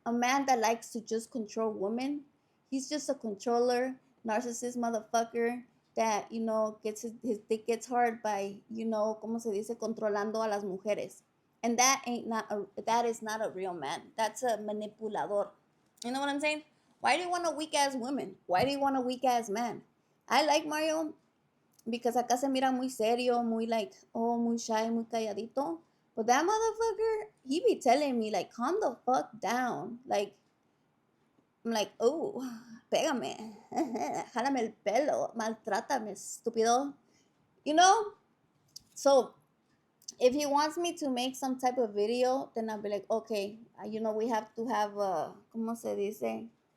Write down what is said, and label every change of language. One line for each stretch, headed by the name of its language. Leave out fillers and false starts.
English: A man that likes to just control women, he's just a controller, narcissist motherfucker that, gets his dick gets hard by,
Spanish: como se dice, controlando a las mujeres.
English: And that is not a real man. That's a manipulador. You know what I'm saying? Why do you want a weak ass woman? Why do you want a weak ass man? I like Mario because
Spanish: acá se mira muy serio, muy
English: like, oh,
Spanish: muy shy, muy calladito.
English: But that motherfucker, he be telling me like, calm the fuck down. Like, I'm like, oh,
Spanish: pégame, jálame el pelo, maltrátame, estúpido.
English: You know? So if he wants me to make some type of video, then I'll be like, okay, we have to have a,
Spanish: ¿cómo se dice?